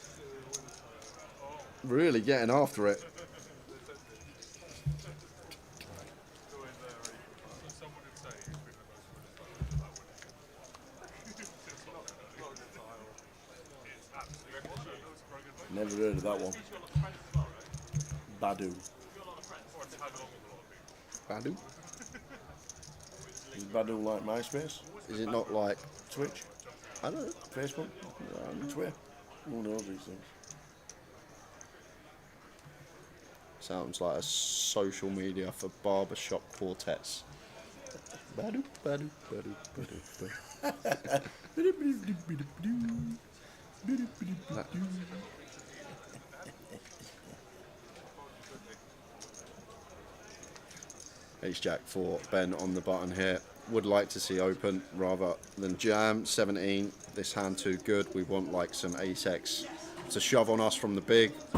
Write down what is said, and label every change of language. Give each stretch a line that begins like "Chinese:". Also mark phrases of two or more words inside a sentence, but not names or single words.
English: Really getting after it. Never heard of that one. Badu. Badu? Is Badu like MySpace? Is it not like Twitch? I don't know. Facebook? Twitter? Who knows these things? Sounds like a social media for barbershop quartets. Badu, badu, badu, badu, badu. Ace-Jack for Ben on the button here. Would like to see open rather than jam. 17. This hand too good. We want like some ace-X to shove on us from the big.